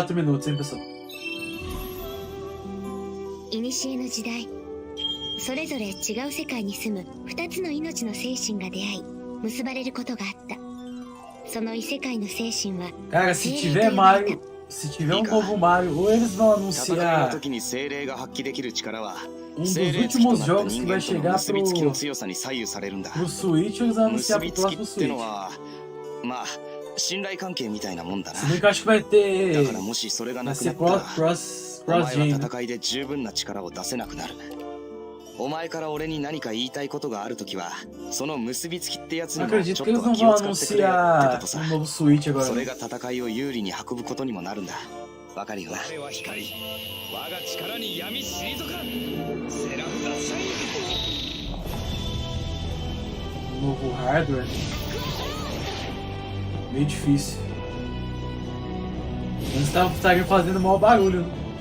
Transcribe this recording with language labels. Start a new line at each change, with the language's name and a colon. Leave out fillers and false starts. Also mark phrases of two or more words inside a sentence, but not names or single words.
Portuguese: 24 minutos, hein, pessoal?
Japanese: 古の時代、それぞれ違う世界に住む2つの命の精神が出会い結ばれることがあった。その異世界の精神は
Portuguese: Cara, se tiver Mario, se tiver um novo Mario, ou eles vão anunciar um dos últimos jogos que vai chegar pro Switch, ou eles vão anunciar pro próximo Switch. Se bem que eu acho que vai ter... vai ser cross-gen, né?
Japanese: お前から俺に何か言いたいことがあるときは、その結びつきってやつにも
Portuguese: Acredito
Japanese: ちょっ
Portuguese: que eles
Japanese: と
Portuguese: não
Japanese: 気
Portuguese: vão
Japanese: を使ってくれってことさ。
Portuguese: anunciar um novo Switch agora.
Japanese: それが戦いを有利に運ぶことにもなるんだ。わかるよな。我は光、我が力に闇退かん。セランダサイ。
Portuguese: Novo hardware. Meio difícil. Eles estariam fazendo o maior barulho, né?